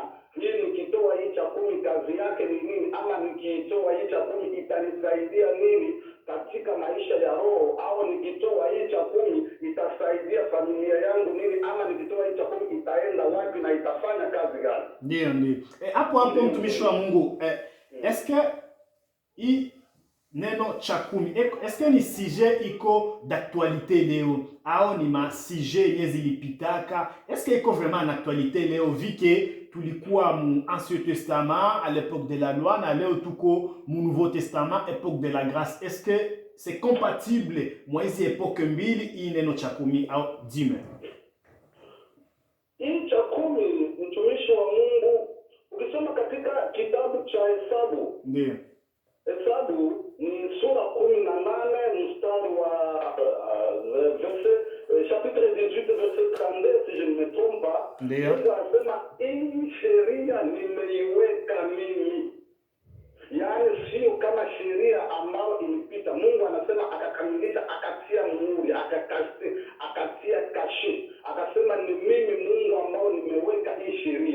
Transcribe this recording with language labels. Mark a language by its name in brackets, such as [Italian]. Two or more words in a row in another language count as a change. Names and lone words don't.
[Swahili] Hii nikitoa hii cha 10 kazi yake ni nini, ama nikitoa hii cha 10 itanisaidia nini katika maisha ya roho, au nikitoa hii cha 10 itasaidia familia yangu nini, ama nikitoa hii cha 10 itaenda wapi na itafanya kazi gani? Ndio. Hapo mtumishi wa Mungu, [French] est-ce que [Swahili] hii neno cha 10 [French] est-ce que [Swahili] ni sujet iko d'actualité leo, au ni ma sujet yenye zilipitaka? [French] Est-ce que iko vraiment en actualité leo, vu que [Swahili] tulikuwa mu [French] Ancien Testament à l'époque de la loi, [Swahili] na leo tuko mu [French] Nouveau Testament époque de la grâce? Est-ce que c'est compatible [Swahili] mwa hizi epoke mbili, hii neno cha 10 au dime? Hii cha 10, mtumishi wa Mungu, ukisoma katika kitabu cha Hesabu, ndio Hesabu ni sura 18 mstari wa [French] chapitre 18 verset 32, si je ne me trompe pas. [Swahili] Ndio. Mungu anasema hii sheria nimeiweka mimi. Yaani sio kama sheria ambayo ilipita. Mungu anasema akakamilisha, akatia muhuri, akatia kashi. Akasema ni mimi Mungu ambao nimeweka hii sheria.